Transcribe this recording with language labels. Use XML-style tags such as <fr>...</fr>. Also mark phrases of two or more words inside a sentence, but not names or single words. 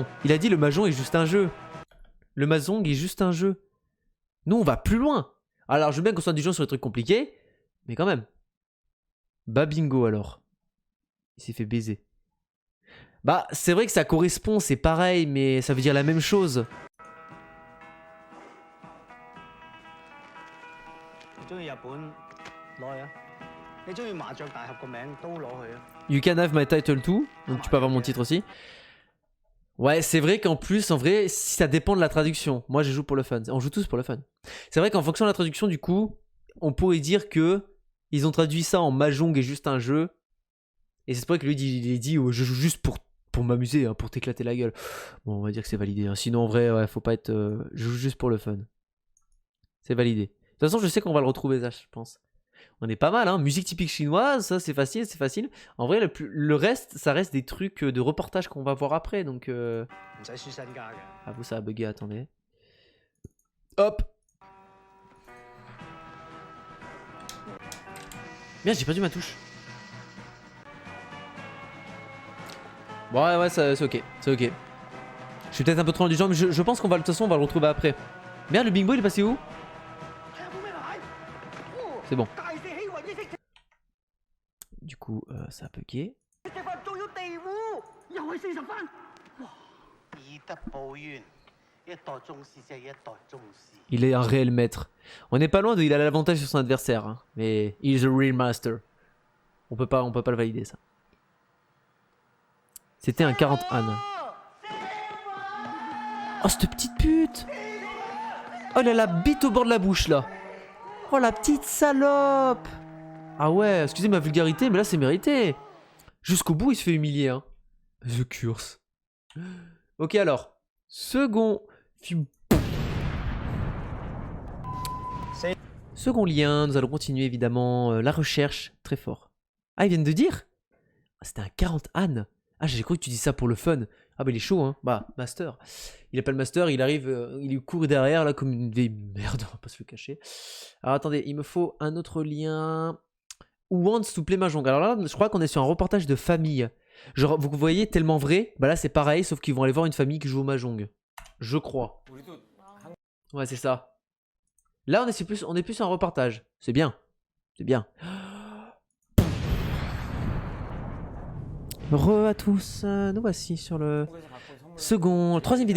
<fr>Il a dit le Mahjong est juste un jeu. Le Mahjong est juste un jeu. Nous, on va plus loin. Alors, je veux bien qu'on soit du genre sur les trucs compliqués. Mais quand même. Bah bingo alors. Il s'est fait baiser. Bah, c'est vrai que ça correspond, c'est pareil, mais ça veut dire la même chose.</fr> <yue>你中意日本攞去啊！你中意麻雀大俠個名都攞去啊！</yue> <en>You can have my title too.</en> <fr>Donc tu peux avoir mon titre aussi. Ouais, c'est vrai qu'en plus, en vrai, si ça dépend de la traduction. Moi, je joue pour le fun. On joue tous pour le fun. C'est vrai qu'en fonction de la traduction, du coup, on pourrait dire que ils ont traduit ça en Mahjong est juste un jeu. Et c'est vrai que lui, il est dit, oh, je joue juste pour m'amuser, hein, pour t'éclater la gueule. Bon, on va dire que c'est validé. Hein. Sinon, en vrai, ouais, faut pas être... je joue juste pour le fun. C'est validé. De toute façon, je sais qu'on va le retrouver, ça, je pense. On est pas mal, hein. Musique typique chinoise, ça, c'est facile, c'est facile. En vrai, le reste, ça reste des trucs de reportage qu'on va voir après, donc...</fr> <yue>唔使輸身家嘅。</yue> <fr>Ah, vous, ça a bugué, attendez. Hop. Merde, j'ai perdu ma touche. Bon, ouais, c'est ok, c'est ok. Je suis peut-être un peu trop loin du genre, mais je pense qu'on va, de toute façon, on va le retrouver après. Merde, le bingo, il est passé où? C'est bon. Du coup, ça a bugué.</fr> <yue>以德報怨，一代宗師即係一代宗師。</yue> <fr>Il est un réel maître. On n'est pas loin de, il a l'avantage sur son adversaire, hein. Mais il</fr> <en>is a real master.</en> <fr>On peut pas le valider ça. C'était un 40 Anne. Oh, cette petite pute! Oh, il a la bite au bord de la bouche là. Oh, la petite salope! Ah ouais, excusez ma vulgarité, mais là c'est mérité. Jusqu'au bout, il se fait humilier, hein.</fr> <en>The curse.</en> <fr>Ok, alors. Second lien, nous allons continuer évidemment la recherche. Très fort. Ah, ils viennent de dire? Ah, c'était un 40 Anne. Ah, j'ai cru que tu dis ça pour le fun. Ah, bah il est chaud, hein. Bah, master. Il appelle master, il arrive, il lui court derrière là comme une vieille merde, on va pas se le cacher. Alors attendez, il me faut un autre lien.</fr> <en>Who wants to play Mahjong?</en> <fr>Alors là, je crois qu'on est sur un reportage de famille. Genre, vous voyez, tellement vrai, bah là c'est pareil, sauf qu'ils vont aller voir une famille qui joue au Mahjong. Je crois. Ouais, c'est ça. Là, on est plus sur un reportage. C'est bien. C'est bien. Re à tous, nous voici sur le troisième vidéo.</fr>